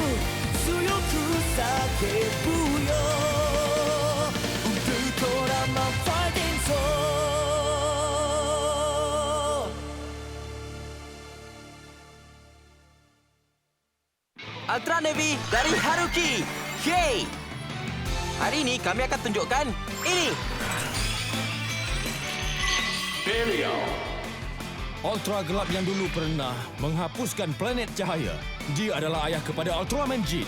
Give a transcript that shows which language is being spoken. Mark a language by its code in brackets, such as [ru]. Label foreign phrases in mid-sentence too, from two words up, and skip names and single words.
[ja] 叫ぶよウルトラマンファイティングソー [ms] Ultra Navy dari Haruki. Yeay! Hari ini kami akan tunjukkan ini. Belial. Ultra gelap yang dulu pernah menghapuskan planet cahaya. Dia adalah ayah kepada Ultraman Jin.